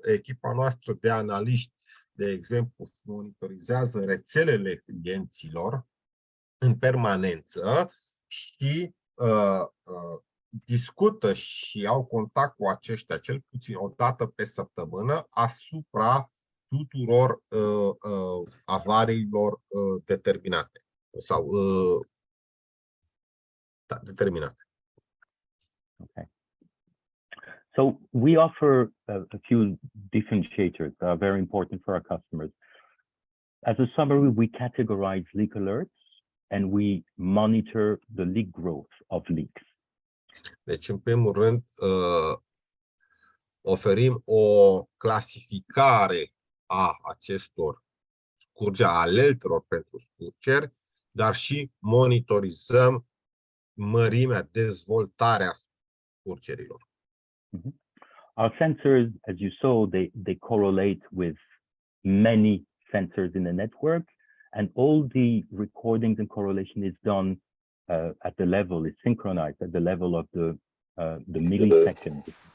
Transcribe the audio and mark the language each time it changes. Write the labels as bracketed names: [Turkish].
[Romanian] Echipa noastră de analiști, de exemplu, monitorizează rețelele clienților în permanență și discută și au contact cu aceștia cel puțin o dată pe săptămână asupra tuturor avariilor determinate sau determinate. [English] Okay. So we offer a few differentiators that are very important for our customers. As a summary, we categorize leak alerts and we monitor the leak growth of leaks. [Romanian] Deci, în primul rând, oferim o clasificare a acestor scurgeri, a alertelor pentru scurgeri, dar și monitorizăm mărimea, dezvoltarea scurgerilor. [English] Our sensors, as you saw, they correlate with many sensors in the network, and all the recordings and correlation is done at the level, is synchronized at the level of the millisecond.